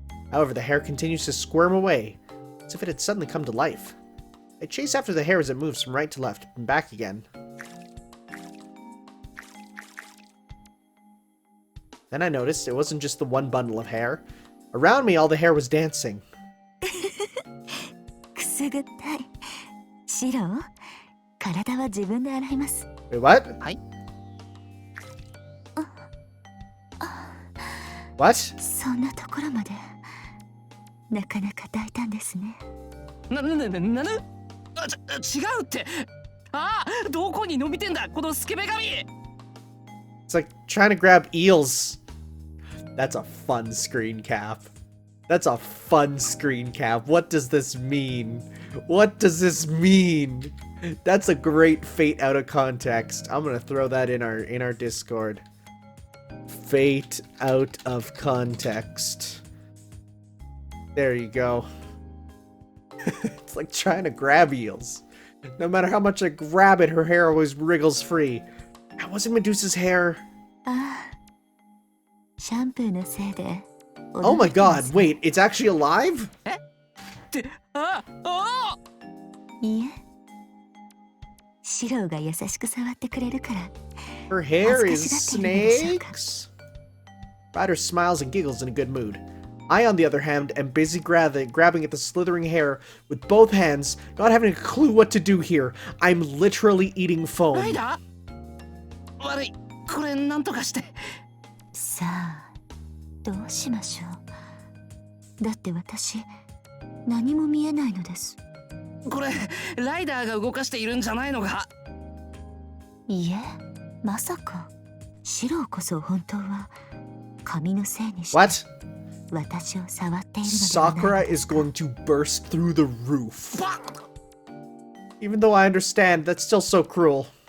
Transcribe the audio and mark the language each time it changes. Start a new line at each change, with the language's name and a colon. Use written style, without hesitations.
English: However, the hair continues to squirm away, as if it had suddenly come to life. I chase after the hair as it moves from right to left and back again. Then I noticed it wasn't just the one bundle of hair. Around me, all the hair was dancing.
Japanese: くすぐったい。シロ、体は自分で洗います。
English: Wait, what?
Japanese: はい。
English: What?
Japanese: そんなところまでなかなか大胆ですね。なぬ違うって。ああ、どこに伸びてんだこのスケベ髪。
English: It's like trying to grab eels. That's a fun screen cap. That's a fun screen cap. What does this mean? What does this mean? That's a great fate out of context. I'm gonna throw that in our Discord. Fate out of context. There you go. It's like trying to grab eels. No matter how much I grab it, her hair always wriggles free. That wasn't Medusa's hair.
Japanese: ああ、シャンプーのせいで。
English: Oh my god, wait, it's actually alive?
Japanese: ってああいいえ。シロが優しく触ってくれるから。
English: Her hair is snakes? Ryder smiles and giggles in a good mood. I, on the other hand, am busy grabbing at the slithering hair with both hands, not having a clue what to do here. I'm literally eating foam.
Japanese: ライダー悪い、これなんとかして。さあ、どうしましょう。だって私、何も見えないのです。これ、ライダーが動かしているんじゃないのか？いえ、まさか。シロこそ本当は髪のせいにして。
English: What?
Japanese: 私を触っているのではない。
English: Sakura is going to burst through the roof. Even though I understand, that's still so cruel.